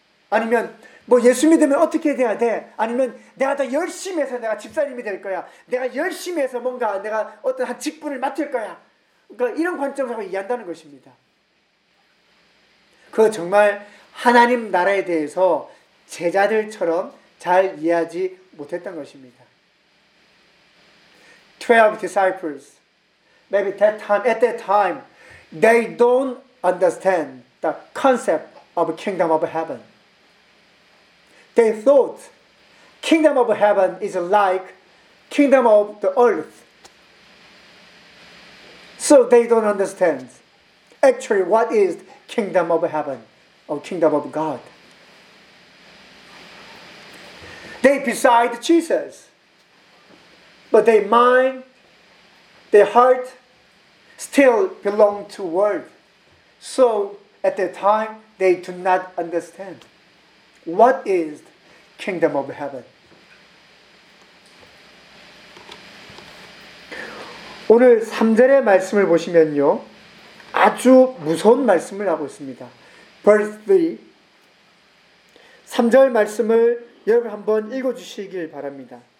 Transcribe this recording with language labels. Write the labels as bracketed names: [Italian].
[Korean] 아니면 뭐 예수 믿으면 어떻게 돼야 돼. 아니면 내가 더 열심히 해서 내가 집사님이 될 거야. 내가 열심히 해서 뭔가 내가 어떤 한 직분을 맡을 거야. 그러니까 이런 관점으로 이해한다는 것입니다. 그거 정말 하나님 나라에 대해서 제자들처럼 잘 이해하지 못했던 것입니다. [English] 12 disciples, maybe at that time, they don't understand the concept of kingdom of heaven. They thought kingdom of heaven is like kingdom of the earth. So they don't understand actually what is kingdom of heaven or kingdom of God. They beside Jesus, but their mind, their heart still belong to world. So at that time, they do not understand what is kingdom of heaven. [Korean] 오늘 3절의 말씀을 보시면요, 아주 무서운 말씀을 하고 있습니다. [English] Verse 3. [Korean] 3절 말씀을 여러분 한번 읽어주시길 바랍니다.